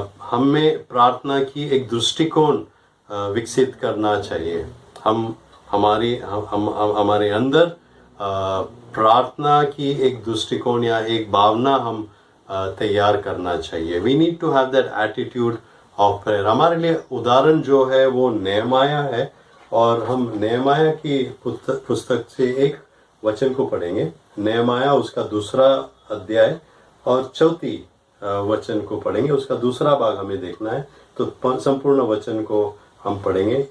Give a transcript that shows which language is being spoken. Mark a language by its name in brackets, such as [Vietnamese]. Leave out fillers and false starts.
[Hindi] हमें प्रार्थना की एक दृष्टिकोण विकसित करना चाहिए। हमारे अंदर प्रार्थना की एक दृष्टिकोण या एक भावना हम तैयार करना चाहिए। [English] We need to have that attitude of prayer. [Hindi] हमारे लिए उदाहरण जो है वो नेहमाया है और हम नेहमाया की पुस्तक से एक वचन को पढ़ेंगे। नेहमाया उसका 2 अध्याय और 4 वचन को पढ़ेंगे। उसका दूसरा भाग हमें देखना है तो संपूर्ण वचन को हम पढ़ेंगे।